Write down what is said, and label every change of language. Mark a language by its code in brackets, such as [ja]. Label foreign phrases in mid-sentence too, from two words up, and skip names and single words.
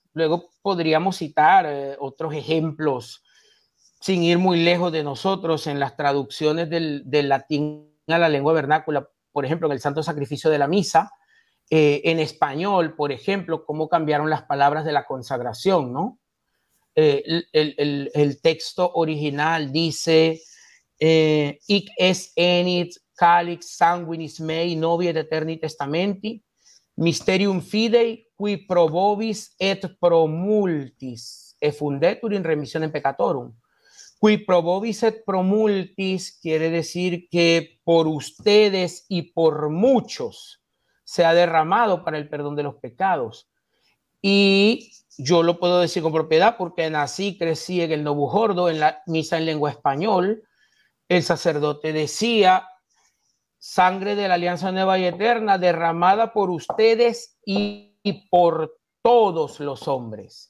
[es] Luego podríamos citar otros ejemplos, sin ir muy lejos de nosotros, en las traducciones del latín a la lengua vernácula, por ejemplo, en el Santo Sacrificio de la Misa, en español, por ejemplo, cómo cambiaron las palabras de la consagración, ¿no? El texto original dice [la] hic es enit calix sanguinis mei novi et eterni testamenti mysterium fidei qui pro vobis et pro multis effundetur in remissionem peccatorum. Qui pro vobis et pro multis [es] quiere decir que por ustedes y por muchos se ha derramado para el perdón de los pecados. Y yo lo puedo decir con propiedad porque nací, crecí en el Novujordo, en la misa en lengua español. El sacerdote decía: sangre de la alianza nueva y eterna derramada por ustedes y por todos los hombres.